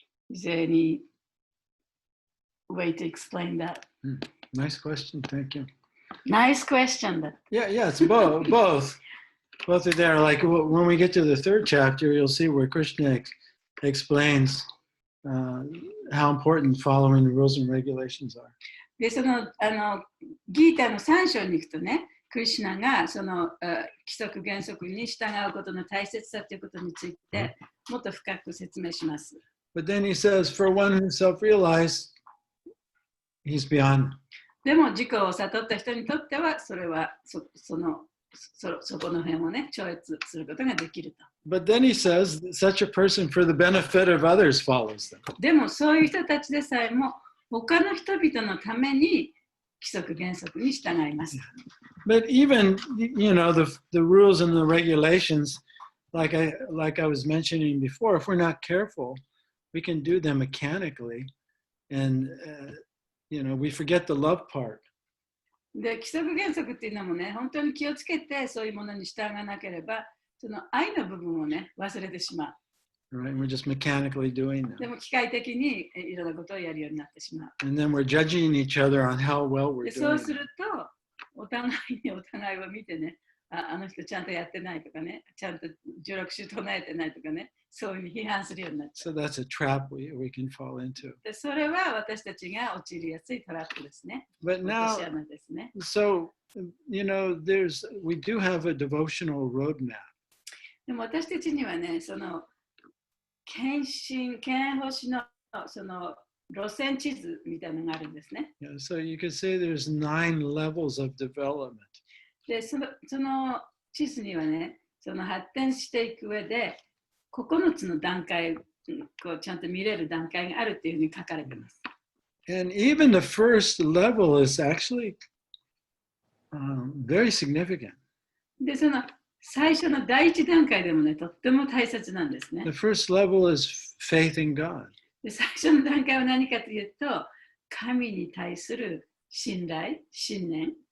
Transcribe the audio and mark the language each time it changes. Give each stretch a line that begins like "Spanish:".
English: Is there any way to explain that? Nice question. Thank you. Nice question. Yeah, it's both. Both are there. Like when we get to the third chapter, you'll see where Krishna explains how important following the rules and regulations are.
Japanese: で、そのギータの3章に行くとね、クリシュナがその規則原則に従うことの大切さということについてもっと深く説明します。
English: But then he says, for one who's self-realized, he's beyond.
Japanese: でも自己を悟った人にとってはそれはそこの辺をね、超越することができると。
English: But then he says, such a person for the benefit of others follows them.
Japanese: でもそういう人たちでさえも他の人々のために規則原則に従います。
English: But even, the rules and the regulations, like I was mentioning before, if we're not careful, we can do them mechanically, and we forget the love part.
Japanese: で、規則原則っていうのもね、本当に気をつけてそういうものに従わなければ、その愛の部分をね、忘れてしまう。
English: Right? We're just mechanically doing them.
Japanese: でも機械的にいろんなことをやるようになってしまう。
English: And then we're judging each other on how well we're
Japanese: で、
English: doing.
Japanese: そうすると、お互いを見てね、あの人ちゃんとやってないとかね、ちゃんと16首唱えてないとかね、そういうふうに批判するようになっちゃう。
English: So that's a trap we can fall into.
Japanese: で、それは私たちが陥りやすいトラップですね。
English: But
Japanese: 落
English: now,
Japanese: とし穴ですね。
English: so, we do have a devotional roadmap.
Japanese: でも私たちにはね、その献星のその路線地図みたいなのがあるんですね。
English: Yeah, so you could say there's 9 levels of development.
Japanese: で、その地図にはね、その発展していく上で、9つの段階、こうちゃんと見れる段階があるっていうふうに書かれています。
English: And even the first level is actually very significant.
Japanese: で、その最初の第一段階でもね、とっても大切なんですね
English: The。 first level is faith in God.
Japanese: で、最初の段階は何かというと、神に対する信頼、信念。